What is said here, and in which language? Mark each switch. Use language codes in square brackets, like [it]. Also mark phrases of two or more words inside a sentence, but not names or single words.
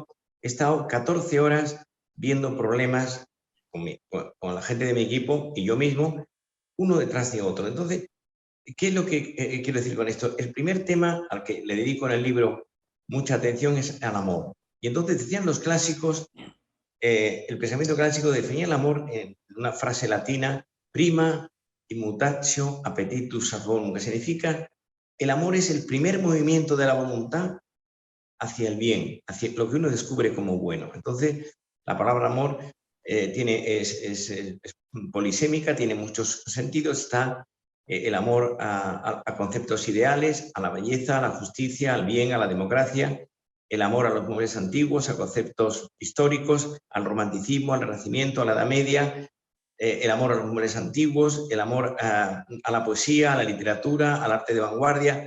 [es] He estado 14 horas viendo problemas con la gente de mi equipo y yo mismo, uno detrás de otro. Entonces, ¿qué es lo que quiero decir con esto? El primer tema al que le dedico en el libro mucha atención es al amor. Y entonces decían los clásicos, el pensamiento clásico definía el amor en una frase latina: [la] prima immutatio appetitus bonum, [es] que significa el amor es el primer movimiento de la voluntad hacia el bien, hacia lo que uno descubre como bueno. Entonces, la palabra amor es polisémica, tiene muchos sentidos. Está el amor a conceptos ideales, a la belleza, a la justicia, al bien, a la democracia; el amor a los valores antiguos, a conceptos históricos, al romanticismo, al renacimiento, a la Edad Media; el amor a los valores antiguos, el amor a la poesía, a la literatura, al arte de vanguardia.